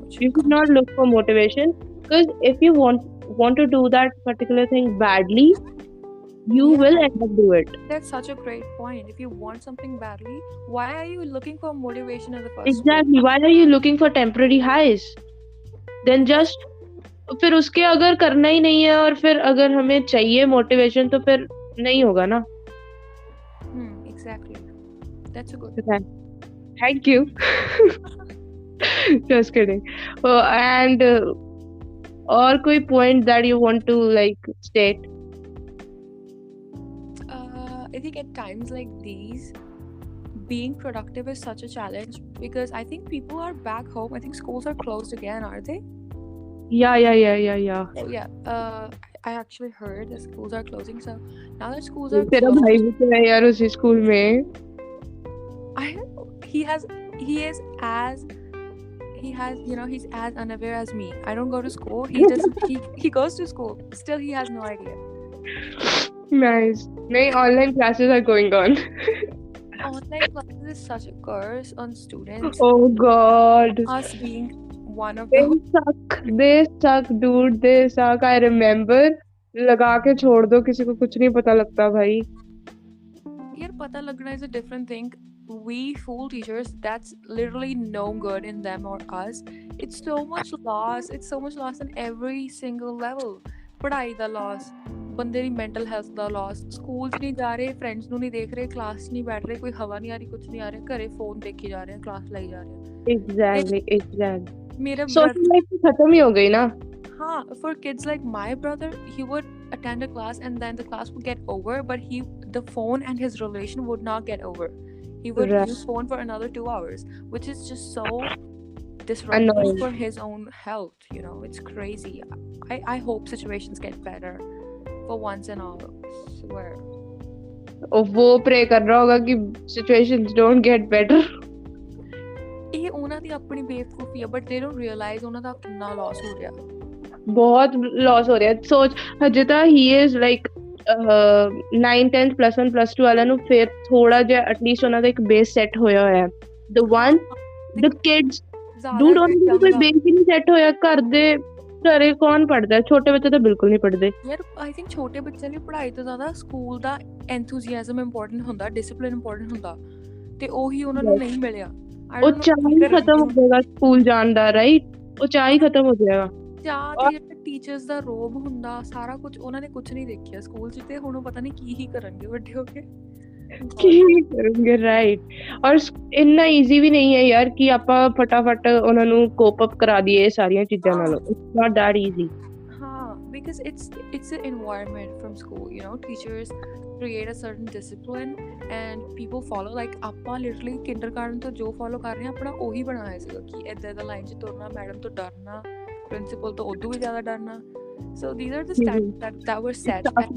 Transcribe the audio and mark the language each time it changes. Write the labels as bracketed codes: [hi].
[en] You should not look for motivation, because if you want to do that particular thing badly, you will end up do it. That's such a great point. If you want something badly, why are you looking for motivation in the first Exactly. Why are you looking for temporary highs? Then just [hi] फिर उसके अगर करना ही नहीं है, और फिर अगर हमें चाहिए मोटिवेशन, तो फिर नहीं होगा ना. [en] Exactly. That's a good. Thank you. Just kidding. And [hi] और कोई [en] point that you want to like state? I think at times like these, being productive is such a challenge, because I think people are back home. I think schools are closed again, are they? Yeah. Oh yeah. I actually heard that schools are closing. So now that schools are [hi] तेरा [en] closed, [hi] भाई भी तो है यार उसी school में. [en] he is as he's as unaware as me. I don't go to school. He goes to school. Still, he has no idea. Nice. No, online classes are going on. Online classes is such a curse on students. Oh God. Us being one of They them. suck, dude. They suck. I remember. [hi] लगा के छोड़ दो, किसी को कुछ नहीं पता लगता भाई. यार पता लगना [en] is a different thing. We fool teachers. That's literally no good in them or us. It's so much loss. It's so much loss on every single level. [pa] पढ़ाई ਦਾ loss, ਬੰਦੇ ਦੀ mental health ਦਾ loss, ਸਕੂਲ 'ਚ ਨਹੀਂ ਜਾ ਰਹੇ, friends ਨੂੰ ਨਹੀਂ ਦੇਖ ਰਹੇ, class 'ਚ ਨਹੀਂ ਬੈਠ ਰਹੇ, ਕੋਈ ਹਵਾ ਨਹੀਂ ਆ ਰਹੀ, ਕੁਝ ਨਹੀਂ ਆ ਰਿਹਾ, ਘਰੇ phone ਦੇਖੀ ਜਾ ਰਹੇ, class ਲਈ ਜਾ ਰਹੇ. [en] Exactly. [hi] मेरा Social life तो खत्म ही हो गई ना. [en] हाँ, for kids like my brother, he would attend a class and then the class would get over, but the phone and his relation would not get over. He would use phone for another 2 hours, which is just so disruptive for his own health. It's crazy. I hope situations get better for once and all. I swear. [hi] वो pray कर रहा होगा कि [en] situations don't get better. [pa] ਇਹ ਉਹਨਾਂ ਦੀ ਆਪਣੀ ਬੇਵਕੂਫੀ ਹੈ, [en] but they don't realize [pa] ਉਹਨਾਂ ਦਾ ਕਿੰਨਾ loss ਹੋ ਰਿਹਾ. बहुत loss ਹੋ ਰਿਹਾ. सोच ਹਜੇ ਤਾਂ [en] he is like [pa] 9, 10, +1, +2 ਵਾਲਿਆਂ ਨੂੰ ਫਿਰ ਥੋੜਾ ਜਿਹਾ ਐਟਲੀਸਟ ਉਹਨਾਂ ਦਾ ਇੱਕ ਬੇਸ ਸੈੱਟ ਹੋਇਆ ਹੋਇਆ. [en] the kids dude, [pa] ਉਹਨਾਂ ਦਾ ਕੋਈ ਬੇਸ ਹੀ ਨਹੀਂ ਸੈੱਟ ਹੋਇਆ. ਘਰੇ ਕੌਣ ਪੜ੍ਹਦਾ? ਛੋਟੇ ਬੱਚੇ ਤਾਂ ਬਿਲਕੁਲ ਨਹੀਂ ਪੜ੍ਹਦੇ ਯਾਰ. [en] I think [pa] ਛੋਟੇ ਬੱਚਿਆਂ ਲਈ ਪੜ੍ਹਾਈ ਤੋਂ ਜ਼ਿਆਦਾ ਸਕੂਲ ਦਾ ਐਂਥੂਸੀਆਜ਼ਮ ਇੰਪੋਰਟੈਂਟ ਹੁੰਦਾ, ਡਿਸਪਲਿਨ ਇੰਪੋਰਟੈਂਟ ਹੁੰਦਾ, ਤੇ ਉਹੀ ਉਹਨਾਂ ਨੂੰ ਨਹੀਂ ਮਿਲਿਆ. ਉਹ ਚਾਹ ਹੀ ਖਤਮ ਹੋ ਜਾਏਗਾ ਸਕੂਲ ਜਾਣ ਦਾ. ਰਾਈਟ, ਉਹ ਚਾਹ ਹੀ ਖਤਮ ਹੋ ਜਾਏਗਾ. ਟੀਚਰਸ ਦਾ ਰੋਬ ਹੁੰਦਾ, ਸਾਰਾ ਕੁਝ. ਉਹਨਾਂ ਨੇ ਕੁਝ ਨਹੀਂ ਦੇਖਿਆ ਸਕੂਲ 'ਚ, ਤੇ ਹੁਣ ਉਹ ਪਤਾ ਨਹੀਂ ਕੀ ਕਰਨਗੇ ਵੱਡੇ ਹੋ ਕੇ. ਕੀ ਕਰਨਗੇ? ਰਾਈਟ. ਔਰ ਇੰਨਾ ਈਜ਼ੀ ਵੀ ਨਹੀਂ ਹੈ ਯਾਰ ਕਿ ਆਪਾਂ ਫਟਾਫਟ ਉਹਨਾਂ ਨੂੰ ਕੋਪ ਅਪ ਕਰਾ ਦਈਏ ਸਾਰੀਆਂ ਚੀਜ਼ਾਂ ਨਾਲ. [en] It's not that easy. ਹਾਂ, because it's an environment from school. Teachers create a certain discipline and people follow. [pa] Like ਆਪਾਂ literally kindergarten ਤੋਂ ਜੋ follow ਕਰ ਰਹੇ ਹਾਂ, ਆਪਣਾ ਉਹੀ ਬਣਾਇਆ ਸੀਗਾ ਕਿ ਏਦਾਂ ਲਾਈਨ 'ਚ ਤੁਰਨਾ, ਮੈਡਮ ਤੋਂ ਡਰਨਾ, ਪ੍ਰਿੰਸੀਪਲ ਤੋਂ ਉਦੋਂ ਵੀ ਜ਼ਿਆਦਾ ਡਰਨਾ. [en] So these are the standards that were set.